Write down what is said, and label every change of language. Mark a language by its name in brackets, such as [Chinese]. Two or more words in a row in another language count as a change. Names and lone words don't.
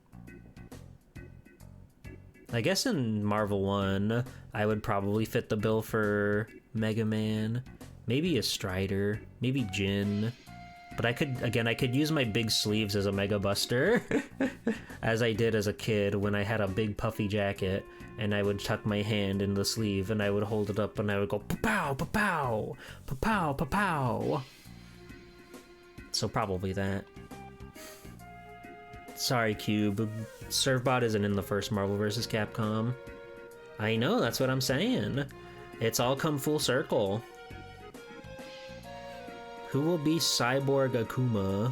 [English] I guess in Marvel 1, I would probably fit the bill for Mega Man. Maybe a Strider. Maybe Jin. But I could use my big sleeves as a Mega Buster, as I did as a kid when I had a big puffy jacket, and I would tuck my hand in the sleeve, and I would hold it up, and I would go pa-pow, pa-pow, pa-pow, pa-pow. So probably that. Sorry, Cube. Servbot isn't in the first Marvel vs. Capcom. I know, that's what I'm saying. It's all come full circle. Who will be Cyborg Akuma?